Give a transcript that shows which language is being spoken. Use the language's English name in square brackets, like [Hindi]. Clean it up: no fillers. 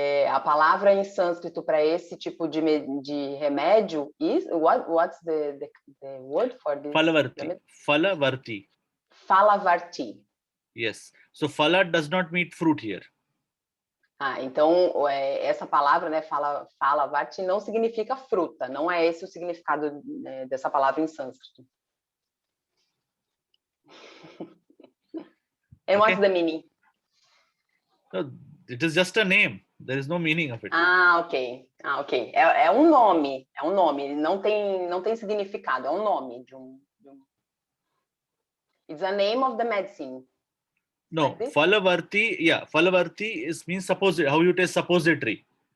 [Portuguese] A palavra em sânscrito para esse tipo de remédio [English] is what's the word for this? [Sanskrit] Phalavarti. Phalavarti. [English] Yes. So phala does not mean fruit here. [Portuguese] Então essa palavra, né, phalavarti não significa fruta, não é esse o significado dessa palavra em sânscrito. [English] And what's the meaning? No, it is just a name. There is no meaning of it. Ok. [Portuguese] É um nome, não tem significado, é um nome de um... [English] It's a name of the medicine. No, like Phalavarti, Phalavarti means suppository, how you take suppository.